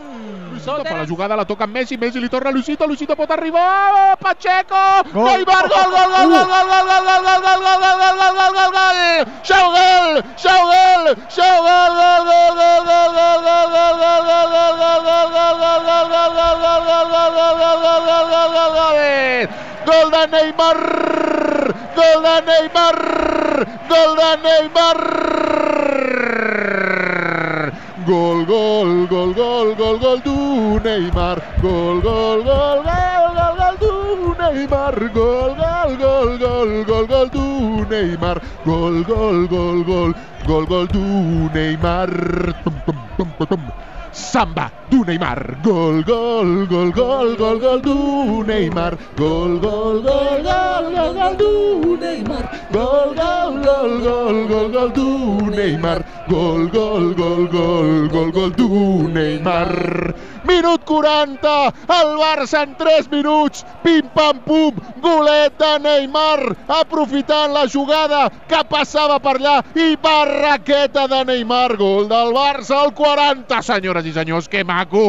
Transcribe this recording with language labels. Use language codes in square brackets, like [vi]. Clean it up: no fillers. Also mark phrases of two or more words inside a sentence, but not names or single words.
[ca] Per la jugada la toca Messi, Messi li torna a Luisito, Luisito pot arribar, Pacheco, Neymar, gol, gol de Neymar, gol de Neymar, gol de Neymar. [pt] Gol du Neymar, gol du Neymar, gol du Neymar, gol du Neymar, samba du Neymar, gol du Neymar, gol du Neymar, gol du Neymar, gol du Neymar. [ca] Minut 40, el Barça en 3 minuts, pim-pam-pum, golet de Neymar, aprofitant la jugada que passava per allà i barraqueta de Neymar, gol del Barça al 40, senyores i senyors, que maco!